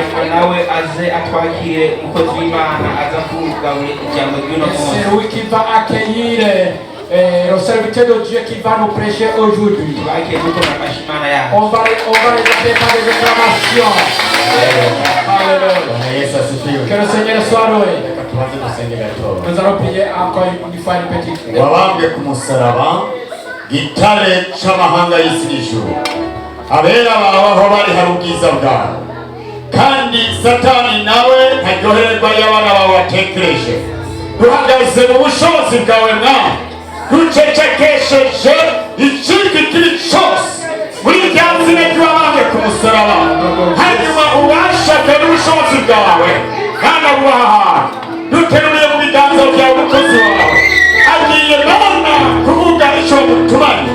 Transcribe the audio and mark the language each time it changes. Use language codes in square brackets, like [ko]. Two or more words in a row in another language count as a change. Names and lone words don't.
[fr] C'est lui qui va accueillir le serviteur de Dieu qui va nous prêcher aujourd'hui. On va les appeler par des acclamations. Alléluia. Que le Seigneur soit loué. Nous allons prier encore une fois une petite prière. [rw] Wabambwe ku musaraba gitare c'amahanga y'isi n'ijuru, abera bawe aho bari hari ubwiza bwawe, kandi satani nawe ntaryoherwa y'abana bawe watekereje. Duhagaze mu bushobozi bwawe Mwami, ducecekesheje ikindi kiri cyose muri rya zina ry'uwabambwe ku musaraba, hanyuma ubashaga n'ubushobozi bwawe kandi abubaha duteruye mu biganza byawe umukozi wawe agiye Mana kuvuga icyo mutumanye.